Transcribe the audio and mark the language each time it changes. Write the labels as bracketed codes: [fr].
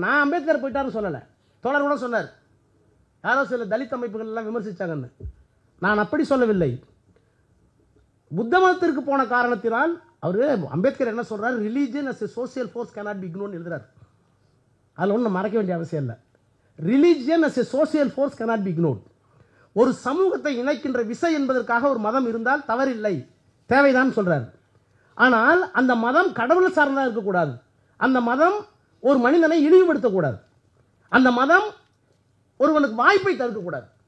[ta] நான் அம்பேத்கர் போயிட்டாருன்னு சொல்லல, தோழர் கூட சொன்னார், யாரோ சில தலித் அமைப்புகள் எல்லாம் விமர்சிச்சாங்கன்னு. நான் அப்படி சொல்லவில்லை. புத்த மதத்திற்கு போன காரணத்தினால் அவரு அம்பேத்கர் என்ன சொல்றாரு, [en] religion as a social force cannot be ignored [ta] எழுதுறாரு. அதில் ஒன்றும் மறைக்க வேண்டிய அவசியம் இல்லை. [en] Religion as a social force cannot be ignored. [ta] ஒரு சமூகத்தை இணைக்கின்ற விசை என்பதற்காக ஒரு மதம் இருந்தால் தவறில்லை, தேவைதான் சொல்றாரு. ஆனால் அந்த மதம் கடவுள் சார்ந்ததாக இருக்கக்கூடாது, அந்த மதம் ஒரு மனிதனை இழிவுபடுத்தக்கூடாது, அந்த மதம் ஒருவனுக்கு வாய்ப்பை தடுக்கக்கூடாது.